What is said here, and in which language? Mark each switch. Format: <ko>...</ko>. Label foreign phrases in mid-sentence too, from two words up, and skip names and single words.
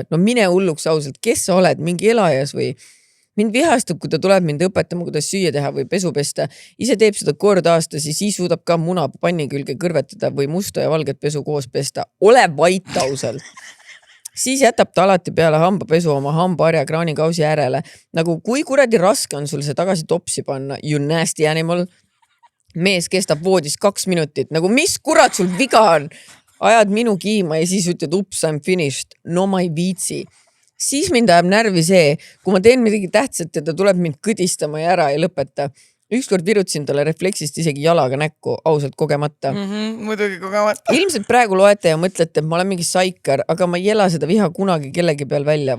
<et>No mine hulluks ausalt, kes sa oled, mingi elajas või? Mind vihastab, kui ta tuleb mind õpetama, kuidas süüa teha või pesu pesta. Ise teeb seda kord aastas ja siis suudab ka muna panni külge kõrvetada või musta ja valget pesu koos pesta. Ole vait ausalt. Siis jätab ta alati peale hambapesu oma hambaarja kraanikausi äärele. Nagu kui kuradi raske on sul see tagasi topsi panna,</et> <en>you nasty animal.</en> <et>Mees kestab voodis 2 minutit. Nagu mis kurat sul viga on? Ajad minu kiima ja siis ütled ups,</et> <en>I'm finished.</en> <et>No ma ei viitsi. Siis mind ajab närvi see, kui ma teen midagi tähtsat ja ta tuleb mind kõdistama ja ära ei lõpeta. Ükskord virutasin talle refleksist isegi jalaga näkku, ausalt kogemata. Muidugi kogemata. Ilmselt praegu loete ja mõtlete, et ma olen mingi saikar, aga ma ei ela seda viha kunagi kellegi peal välja.</et>